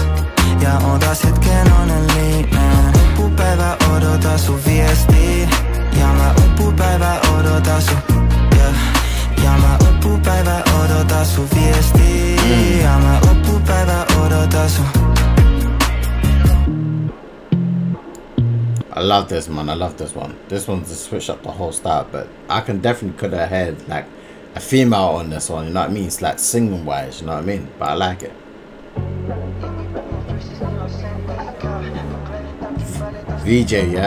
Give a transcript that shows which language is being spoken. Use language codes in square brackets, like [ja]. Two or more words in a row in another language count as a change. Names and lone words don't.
[fi] Ja on taas hetken onnellinen. Loppupäivä odota sun viestiin. Ja mä loppupäivä odota sun. Ja mä loppupäivä odota sun viestiin. Ja mä loppupäivä odota sun. [en] I love this, man. I love this one. This one's to switch up the whole style, but I can definitely could have had like a female on this one, you know what I mean? It's like singing wise, you know what I mean? But I like it. VJ, yeah?